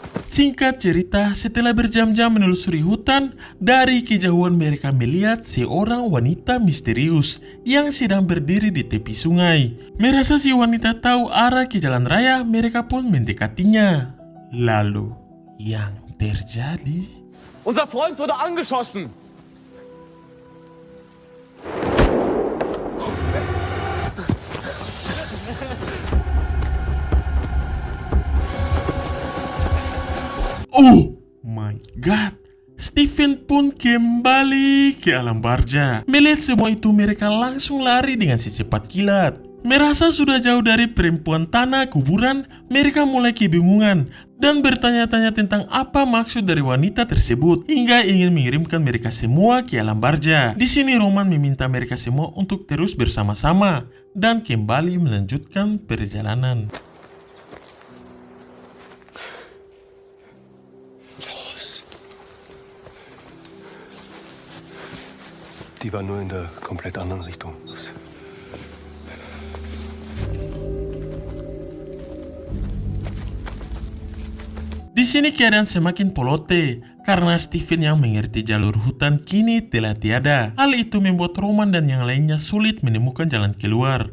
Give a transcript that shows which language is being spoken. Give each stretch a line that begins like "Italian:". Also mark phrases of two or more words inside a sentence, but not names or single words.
Indonesian: Singkat cerita, setelah berjam-jam menelusuri hutan, dari kejauhan mereka melihat seorang wanita misterius yang sedang berdiri di tepi sungai. Merasa si wanita tahu arah ke jalan raya, mereka pun mendekatinya. Lalu, yang terjadi...
German: Unser Freund wurde angeschossen.
English: Oh my god,
Indonesian: Stephen pun kembali ke alam barzah. Melihat semua itu, mereka langsung lari dengan secepat kilat. Merasa sudah jauh dari perempuan tanah kuburan, mereka mulai kebingungan dan bertanya-tanya tentang apa maksud dari wanita tersebut hingga ingin mengirimkan mereka semua ke alam barzah. Di sini Roman meminta mereka semua untuk terus bersama-sama dan kembali melanjutkan perjalanan.
German: Die war nur in der komplett anderen Richtung.
Indonesian: Di sini keadaan semakin polote karena Stephen yang mengerti jalur hutan kini telah tiada. Hal itu membuat Roman dan yang lainnya sulit menemukan jalan keluar.